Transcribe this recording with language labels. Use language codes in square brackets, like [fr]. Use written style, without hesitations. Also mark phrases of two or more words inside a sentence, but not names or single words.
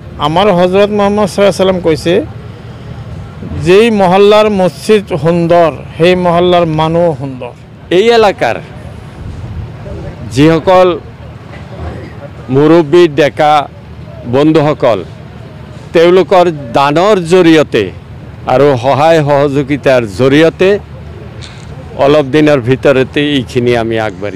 [bn] আমার হজরত মোহাম্মদ [ar] صلى الله عليه سلم [bn] কইছে যেই মহল্লার মসজিদ সুন্দর সেই মহল্লার মানুহ সুন্দর। [as] এই এলাকার যিসকল মুৰব্বী ডেকা বন্ধুসকল তেওঁলোকৰ দানৰ জৰিয়তে আৰু সহায় সহযোগিতাৰ জৰিয়তে অলপ দিনৰ ভিতৰতে এইখিনি আমি আগবাঢ়ি